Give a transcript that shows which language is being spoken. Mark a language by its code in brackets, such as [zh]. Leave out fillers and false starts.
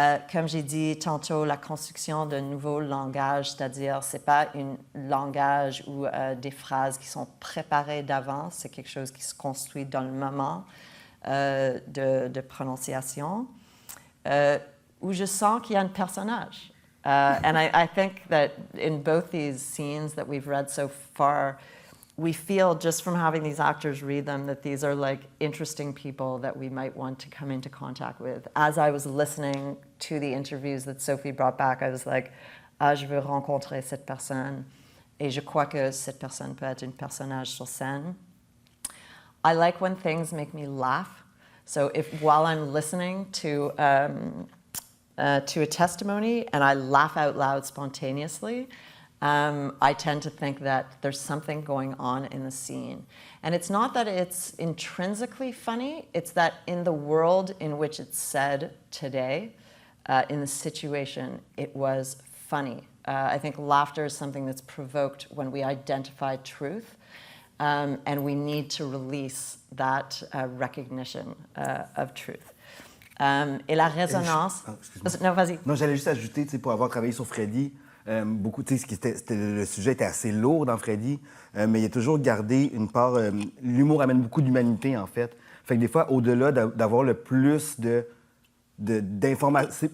[fr] Comme j'ai dit tantôt, la construction d'un nouveau langage, c'est-à-dire ce n'est pas un langage ou des phrases qui sont préparées d'avance, c'est quelque chose qui se construit dans le moment de prononciation, où je sens qu'il y a un personnage. [en] And I think that in both these scenes that we've read so far, we feel just from having these actors read them that these are like interesting people that we might want to come into contact with. As I was listening to the interviews that Sophie brought back, I was like, [fr] je veux rencontrer cette personne. Et je crois que cette personne peut être un personnage sur scène. [en] I like when things make me laugh. So while I'm listening to a testimony and I laugh out loud spontaneously, I tend to think that there's something going on in the scene. And it's not that it's intrinsically funny, it's that in the world in which it's said today, in the situation, it was funny. I think laughter is something that's provoked when we identify truth. and we need to release that recognition of truth. [fr] Et la résonance... Excuse-moi. Non, vas-y. Non, j'allais juste ajouter, tu sais, pour avoir travaillé sur Freddy, beaucoup, tu sais, le sujet était assez lourd dans Freddy, mais il a toujours gardé une part... l'humour amène beaucoup d'humanité, en fait. Fait que des fois, au-delà d'avoir le plus d'informations...